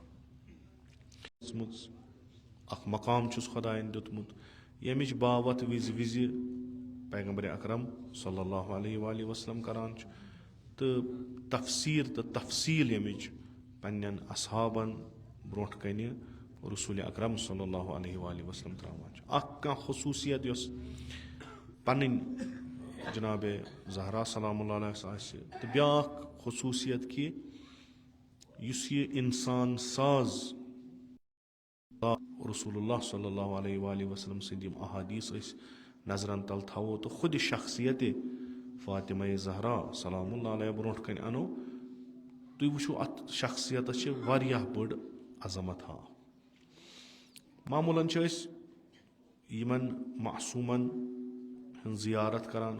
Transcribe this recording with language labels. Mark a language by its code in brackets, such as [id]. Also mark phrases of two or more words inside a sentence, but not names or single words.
[ks] اکھ مقام چھُس خۄداین دیُتمُت ییٚمِچ باوتھ وِزِ وِزِ پیغمبرِ اکرم [ar] صلی اللہ علیہ وآلہ وسلم [ks] کران چھُ تہٕ تفسیٖر تہٕ تفصیٖل ییٚمِچ پننٮ۪ن اصحابن برونٛٹھ کنہِ رسوٗلِ اکرم [ar] صلی اللہ علیہ وآلہ وسلم [ks] ترٛاوان چھُ. اکھ کانٛہہ خصوٗصیت یۄس پنٕنۍ جناب زہرا [ar] سلام اللہ علیہ [ks] آسہِ تہٕ بیٛاکھ خصوٗصیت کہِ یُس یہِ انسان ساز [ar] رسول اللہ صلی اللہ علیہ وآلہ وسلم [ks] سٕنٛدۍ یِم احادیٖث أسۍ نظرن تل تھاوو تہٕ خُدِ شخصیتِ فاطمہ زہرا [ar] سلام اللہ علیہ [ks] برونٛٹھ کنہِ انو تُہۍ وٕچھِو اَتھ شخصیتَس چھِ واریاہ بٔڑ عظمت ہاو. معموٗلن چھِ أسۍ یِمن معصوٗمن ہٕنٛز زِیارت کران.